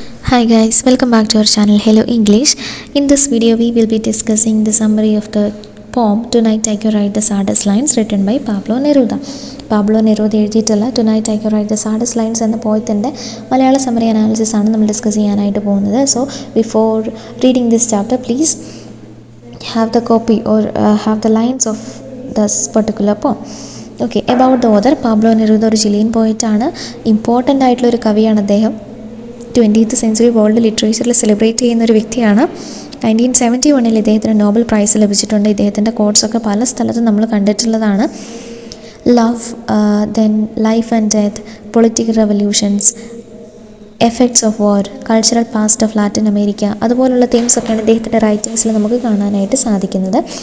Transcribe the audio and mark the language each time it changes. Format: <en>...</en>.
<en>Hi guys, welcome back to our channel Hello English. In this video we will be discussing the summary of the poem Tonight I Can Write the Saddest Lines written by Pablo Neruda.</en> <ml>Pablo Neruda എഴുതിയിട്ടുള്ള Tonight I Can Write the Saddest Lines എന്ന പോയത്തിൻ്റെ മലയാള summary analysis ആണ് നമ്മൾ discuss ചെയ്യാനായിട്ട് പോകുന്നത്.</ml> <en>So before reading this chapter please have the copy or have the lines of this particular poem. Okay, about the author, Pablo Neruda</en> <ml>ഒരു Chilean പോയിറ്റാണ്. Important ആയിട്ടുള്ളൊരു കവിയാണ് അദ്ദേഹം. 20th century world ലിറ്ററേച്ചറിൽ celebrate ചെയ്യുന്ന ഒരു വ്യക്തിയാണ്. 1971 ഇദ്ദേഹത്തിന് നോബൽ പ്രൈസ് ലഭിച്ചിട്ടുണ്ട്. ഇദ്ദേഹത്തിൻ്റെ കോട്ട്സൊക്കെ പല സ്ഥലത്തും നമ്മൾ കണ്ടിട്ടുള്ളതാണ്. Love, then life and death,</ml> <en>political revolutions, effects of war, cultural past of Latin America,</en> <ml>അതുപോലുള്ള തീംസൊക്കെയാണ് ഇദ്ദേഹത്തിൻ്റെ റൈറ്റിങ്സിൽ നമുക്ക് കാണാനായിട്ട് സാധിക്കുന്നത്.</ml>